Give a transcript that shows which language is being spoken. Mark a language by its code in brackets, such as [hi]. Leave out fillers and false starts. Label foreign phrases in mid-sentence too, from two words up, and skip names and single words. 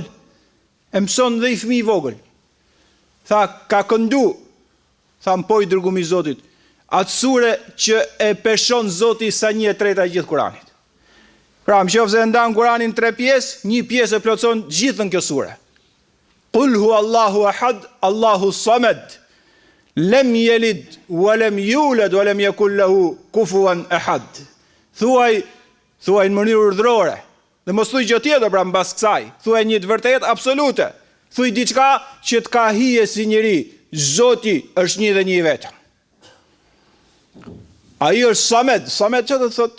[sq] E mëson dhe I fëmijë I vogël. Tha, ka këndu. Tha, po I dërgumi I Zotit. Atë sure që e peshon Zoti sa 1/3 e gjithë Kuranit. Pra, nëse e ndan Kuranin 3 pjesë, një pjesë e plotson gjithën kjo sure. [ar] قل هو الله أحد الله الصمد لم يلد ولم يولد ولم يكن له كفوا أحد. [sq] Thuaj në mënyrë urdhërore. Dhe mos thuaj gjë tjetër pra mbas kësaj. Thuaj një të vërtetë absolute. Thuaj diçka që të ka hije si njeri. Zoti është një dhe një I vetëm. Ai është Samed. Samed çfarë do të thotë?